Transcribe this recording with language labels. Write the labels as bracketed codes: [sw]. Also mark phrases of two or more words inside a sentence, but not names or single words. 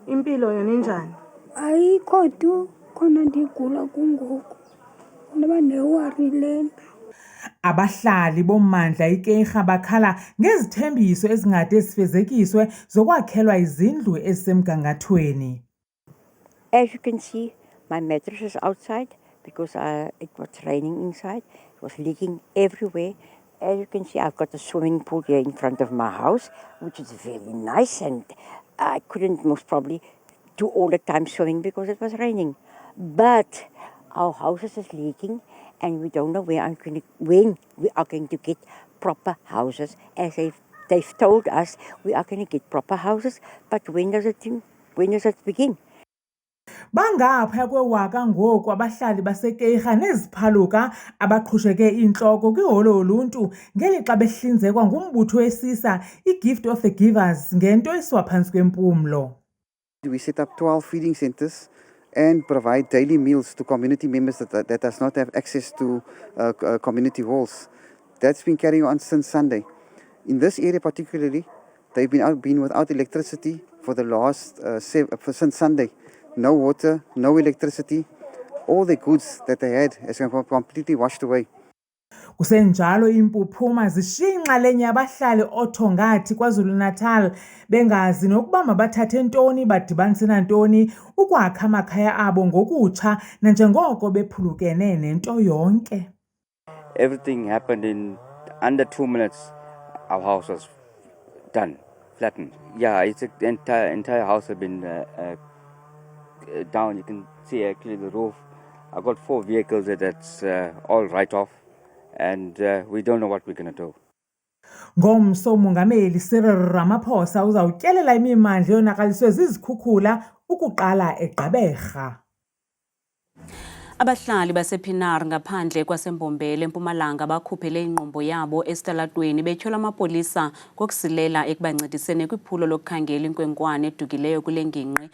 [xh] Impilo yona injani? Ayikho tu, khona ndigula kungoku, ndaba newari lena. Abahlali bommandla iKeiga bakhala ngezithembiso ezingade zifezekiswe zokwakhelwa izindlu ezisemgangathweni. [en] As you can see, my mattress is outside because it was raining inside. It was leaking everywhere. As you can see, I've got a swimming pool here in front of my house, which is very nice, and I couldn't most probably do all the time swimming because it was raining. But our house is leaking, and we don't know when we are going to get proper houses. As they've told us, we are going to get proper houses, but when does it begin? [xh] Bangapha kwewaka ngoku abahlali baseKeiga neziphaluka abaqhusheke intloko kwiholo oluntu ngelixa behlinzekwa ngumbutho wesisa iGift of the Givers ngento esiwaphantsi kwempumlo. [en] We set up 12 feeding centers and provide daily meals to community members that does not have access to community halls. That's been carrying on since Sunday. In this area particularly, they've been without electricity for the last since Sunday. No water, no electricity. All the goods that they had has completely washed away. [xh] Kusenjalo impuphuma zishiya inxalenye yabahlali othongathi KwaZulu-Natal bengazi nokuba mabathathe ntoni badibanise nantoni ukwakha amakhaya abo ngokutsha nanjengoko bephulukene nento yonke. [en] Everything happened in under 2 minutes. Our house was done, flattened. Yeah, it's the entire house has been down. You can see actually the roof. I've got 4 vehicles that's all right off, and we don't know what we're going to do. [xh] Ngomso uMongameli Cyril Ramaphosa uzawutyelela imimandla yonakaliswe zizikhukhula ukuqala eGqeberha. Abahlali basePinar ngaphandle kwaseMbombela eMpumalanga bakhuphele inqumbo yabo esitalatweni betyhola amapolisa kokusilela ekubancediseni kwiphulo lokukhangela inkwenkwane edukileyo kule ngingqi.